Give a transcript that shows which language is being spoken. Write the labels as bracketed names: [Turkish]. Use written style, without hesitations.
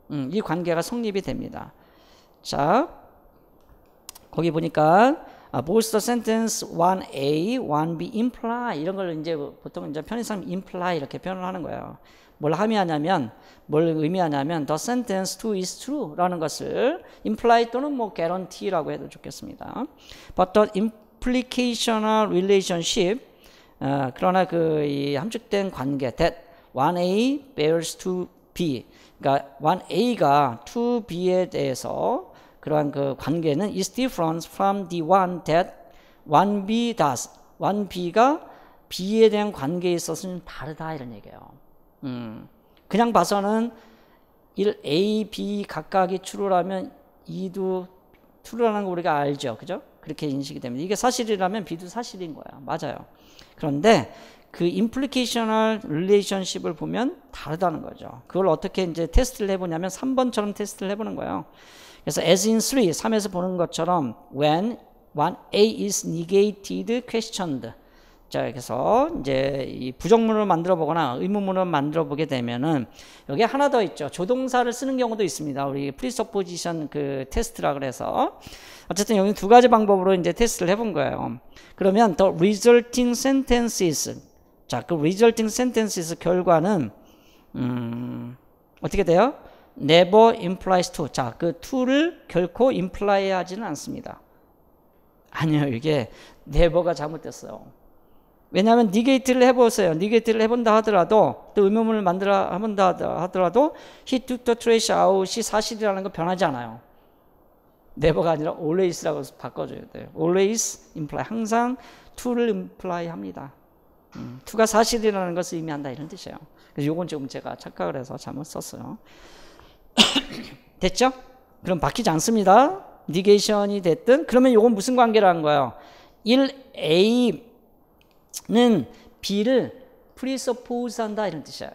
[Korean] 이 관계가 성립이 됩니다. 자, 거기 보니까 [English] both the sentence 1A, 1B imply [Korean] 이런 걸 이제 보통 이제 편의상 imply 이렇게 표현을 하는 거예요. 뭘 의미하냐면 [English] the sentence 2 is true [Korean] 라는 것을 imply 또는 뭐 guarantee라고 해도 좋겠습니다. [English] But the implicational relationship [Korean] 그러나 이 함축된 관계 [English] that 1A bears to B [Korean] 그러니까 1A가 to B에 대해서 그러한 그 관계는 [English] is different from the one that 1B does. [Korean] 1B가 B에 대한 관계에 있어서는 다르다 이런 얘기예요. 그냥 봐서는 1A, B 각각이 true라면 2도 true라는 거 우리가 알죠. 그죠? 그렇게 인식이 됩니다. 이게 사실이라면 B도 사실인 거야. 맞아요. 그런데 그 implicational relationship을 보면 다르다는 거죠. 그걸 어떻게 이제 테스트를 해보냐면 3번처럼 테스트를 해보는 거예요. 그래서 [English] as in [Korean] 3에서 보는 것처럼 [English] when 1A is negated, questioned. [Korean] 자, 그래서 이제 이 부정문을 만들어 보거나 의문문을 만들어 보게 되면은 여기 하나 더 있죠. 조동사를 쓰는 경우도 있습니다. 우리 presupposition 그 테스트라 그래서 어쨌든 여기 두 가지 방법으로 이제 테스트를 해본 거예요. 그러면 [English] the resulting sentences. [Korean] 자, 그 resulting sentences 결과는 어떻게 돼요? [English] never implies to. [Korean] 자, 그 to를 결코 imply 하지는 않습니다. 아니요, 이게 never가 잘못됐어요. 왜냐하면 negate를 해보세요. negate를 해본다 하더라도 또 의문문을 만들어 해본다 하더라도 [English] he took the trash out [Korean] 이 사실이라는 거 변하지 않아요. never가 아니라 always라고 바꿔줘야 돼요. always imply 항상 to를 imply 합니다. to가 사실이라는 것을 의미한다 이런 뜻이에요. 그래서 요건 지금 제가 착각을 해서 잘못 썼어요. 됐죠? 그럼 바뀌지 않습니다. negation이 됐든 그러면 요건 무슨 관계라는 거예요? 1A는 B를 presuppose 한다 이런 뜻이에요.